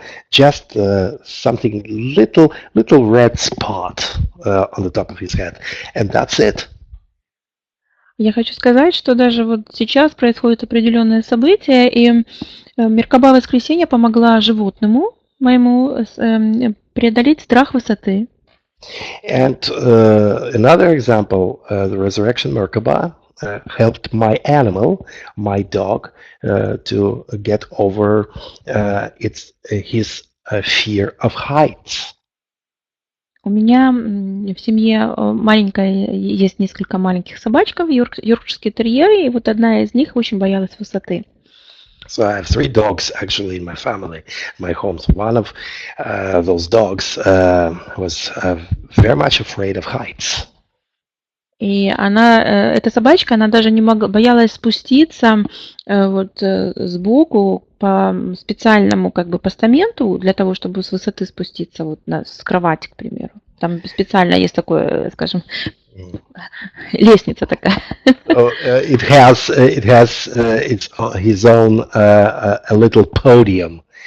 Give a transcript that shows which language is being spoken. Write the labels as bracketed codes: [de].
[en] Just something little red spot on the top of his head, and that's it. [ru] Я хочу сказать, что даже вот сейчас происходит определенное событие, и Меркаба воскресенья помогла животному моему преодолеть страх высоты. [en] And another example, the Resurrection Merkaba helped my animal, my dog, to get over his fear of heights. [ru] У меня в семье есть несколько маленьких собачков, йоркширские терьеры, и вот одна из них очень боялась высоты. [en] So I have 3 dogs actually in my family, my home. So one of those dogs was very much afraid of heights. [ru] И она, эта собачка, она даже не могла, боялась спуститься сбоку по специальному как бы постаменту для того, чтобы с высоты спуститься вот с кровати, к примеру. Там специально есть такое, скажем, лестница такая. [en] It has his own a little podium.